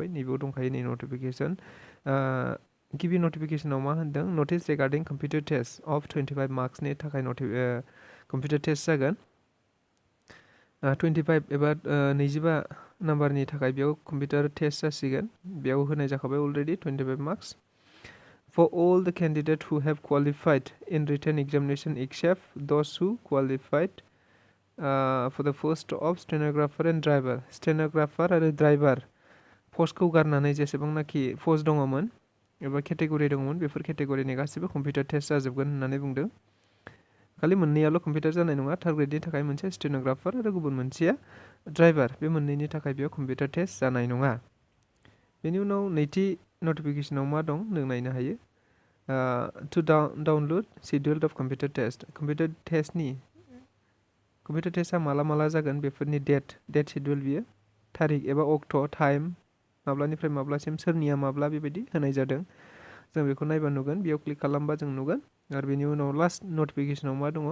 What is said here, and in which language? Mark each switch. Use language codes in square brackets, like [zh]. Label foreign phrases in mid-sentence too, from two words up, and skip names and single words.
[brx] नैबेयाव दंखायो नै नटिफिकेसन। गिबि नटिफिकेसनाव मा होनदों? [en] notice regarding computer test of 25 marks [brx] थाखाय [en] computer test [brx] जागोन। 25 एबा 25 नाम्बारनि थाखाय बेयाव [en] computer test [brx] जासिगोन। बेयाव होनाय जाखाबाय [en] already 25 marks. For all the candidates who have qualified in written examination except those who qualified for the post of stenographer and driver. [brx] Stenographer आरो [en] driver post [brx] गारनानै जेसेबांनाखि पस्ट दङमोन एबा केटेगरि दङमोन बेफोर केटेगरिनि गासिबो [en] computer test [brx] जाजोबगोन होननानै बुंदों। खालि मोननैयाल' कम्पिउटार जानाय नङा। थार्ड ग्रेडनि थाखाय मोनसे स्टेनोग्राफार आरो गुबुन मोनसेया ड्राइभार। बे मोननैनि थाखाय बेयाव [en] computer test [brx] जानाय नङा। बेनि उनाव नैथि नटिफिकेसनाव मा दं जों नायनो हायो। [en] To download schedule of computer test. computer test [brx] माला जागोन बेफोरनि [en] date schedule [brx] बियो, थारिख एबा [en] exact time, [brx] माब्लानिफ्राय माब्लासिम, सोरनिया माब्ला बेबायदि होनाय जादों। जों बेखौ नायबा नुगोन। बेयाव क्लिक खालामबा जों नुगोन। आरो बेनि उनाव [en] last notification [brx] मा दङ?